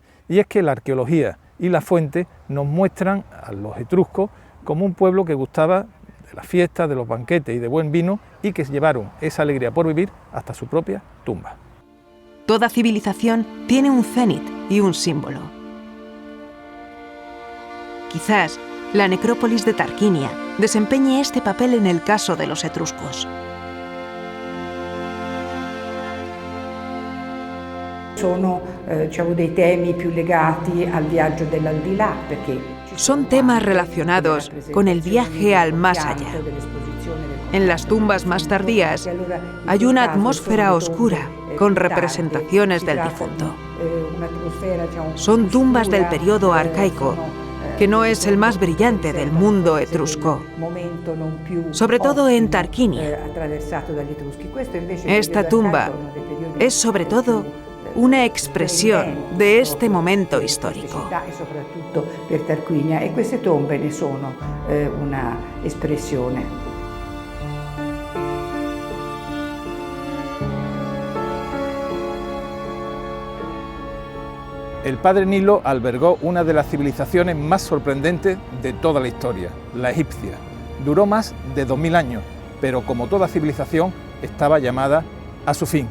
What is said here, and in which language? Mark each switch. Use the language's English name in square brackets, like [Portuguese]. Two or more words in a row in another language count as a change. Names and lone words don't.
[Spanish] Y es que la arqueología y la fuente nos muestran a los etruscos como un pueblo que gustaba de las fiestas, de los banquetes y de buen vino, y que llevaron esa alegría por vivir hasta su propia tumba. Toda civilización tiene un cenit y un símbolo. Quizás la necrópolis de Tarquinia desempeñe este papel en el caso de los etruscos. [Italian] Sono dei temi più legati al viaggio dell'aldilà, perché [Spanish] son temas relacionados con el viaje al más allá. En las tumbas más tardías hay una atmósfera oscura con representaciones del difunto. Son tumbas del periodo arcaico que no es el más brillante del mundo etrusco, sobre todo en Tarquinia. Esta tumba es sobre todo una expresión de este momento histórico. [Italian] Per Tarquinia, e queste tombe ne sono una espressione. [Spanish] El padre Nilo albergó una de las civilizaciones más sorprendentes de toda la historia, la egipcia. Duró más de 2000 años, pero como toda civilización estaba llamada a su fin.